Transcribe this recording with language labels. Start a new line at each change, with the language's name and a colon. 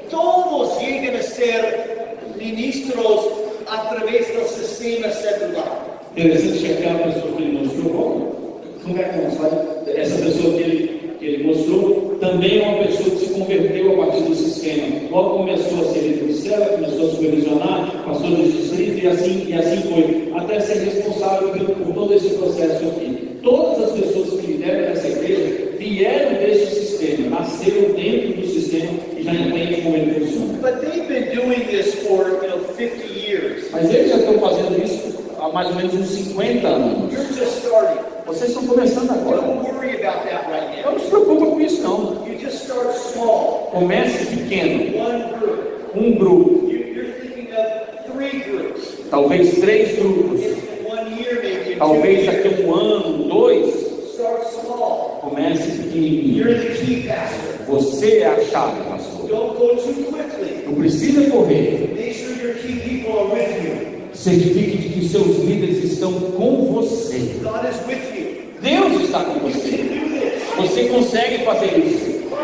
Spanish: Todos llegan a ser ministros a través del sistema celular.
Portuguese: Interessante que aquela pessoa que ele mostrou, essa pessoa que ele mostrou também é uma pessoa que se converteu a partir do sistema. Logo começou a ser líder de célula, começou a supervisionar, pastor de distrito e assim foi, até ser responsável por todo esse processo aqui. Todas as pessoas que lideram essa igreja vieram desse sistema, nasceram dentro do sistema e já entendem como ele funciona.
English: But they've been doing this for 50 years.
Portuguese: Mas eles já estão fazendo isso há mais ou menos uns 50 anos.
English: You're just starting.
Portuguese: Vocês estão começando agora.
English: Don't worry about that right now.
Portuguese: Não se preocupa com isso não.
English: You just start small.
Portuguese: Comece pequeno.
English: One group.
Portuguese: Um grupo.
English: You're thinking of 3 groups.
Portuguese: Talvez 3 grupos.
English: In 1 year, maybe in 2
Portuguese: Talvez
English: years.
Portuguese: daqui a 1 ano, 2.
English: Start small.
Portuguese: Comece pequenininho.
English: You're the key pastor.
Portuguese: Você é a chave, pastor.
English: Don't go too quickly.
Portuguese: Não precisa correr.
English: Make sure your key people are with you.
Portuguese: Certifique de que seus líderes estão com você.
English: God is with you.
Portuguese: Deus está com
English: You
Portuguese: você.
English: can do this.
Portuguese: Você consegue fazer isso.